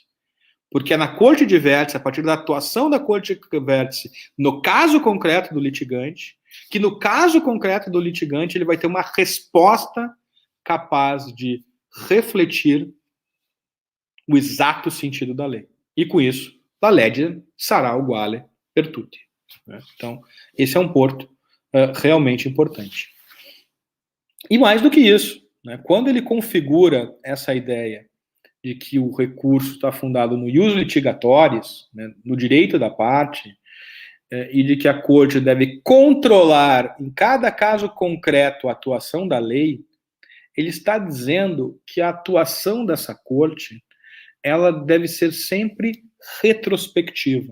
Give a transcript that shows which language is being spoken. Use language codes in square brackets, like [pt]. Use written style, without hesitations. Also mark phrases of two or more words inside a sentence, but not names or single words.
[pt] Porque é na corte de vértice, a partir da atuação da corte de vértice, no caso concreto do litigante, que no caso concreto do litigante ele vai ter uma resposta capaz de refletir o exato sentido da lei. E com isso, [it] la legge sarà uguale per tutti. [pt] Então, esse é um ponto realmente importante. E mais do que isso, né, quando ele configura essa ideia de que o recurso está fundado no [la] ius litigatoris, [pt] né, no direito da parte, e de que a corte deve controlar, em cada caso concreto, a atuação da lei, ele está dizendo que a atuação dessa corte ela deve ser sempre retrospectiva.